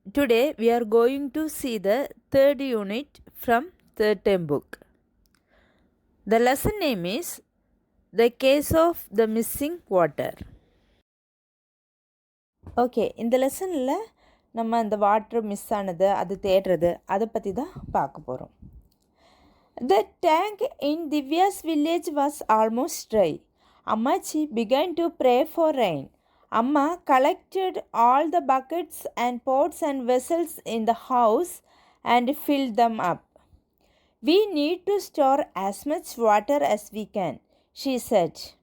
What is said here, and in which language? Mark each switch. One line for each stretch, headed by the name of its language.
English: Today we are going to see the third unit from third term book. The lesson name is The Case of the Missing Water.
Tamil: Okay, இந்த லெசனில் நம்ம அந்த water miss ஆனது அது தேடுறது அதை பற்றி தான் பார்க்க போகிறோம்.
English: The tank in Divya's village was almost dry. Ammachi began to pray for rain. Amma collected all the buckets and pots and vessels in the house and filled them up. We need to store as much water as we can, she said.